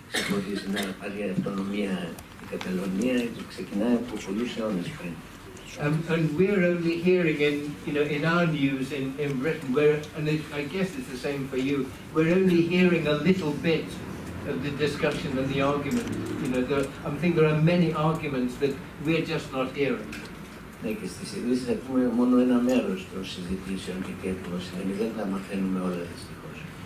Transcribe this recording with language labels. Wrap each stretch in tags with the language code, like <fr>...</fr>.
<el>Χωρίς να πάρει αυτονομία η Καταλωνία ξεκινάει από πολλούς αιώνες πριν.</el> <en>And we're only hearing in our news in Britain, and I guess it's the same for you, we're only hearing a little bit of the discussion and the argument. I think there are many arguments that we're just not hearing.</en> <el>Ναι, και στις ειδήσεις ακούμε μόνο ένα μέρος των συζητήσεων και εκδόσεων, δεν τα μαθαίνουμε όλα δυστυχώς.</el>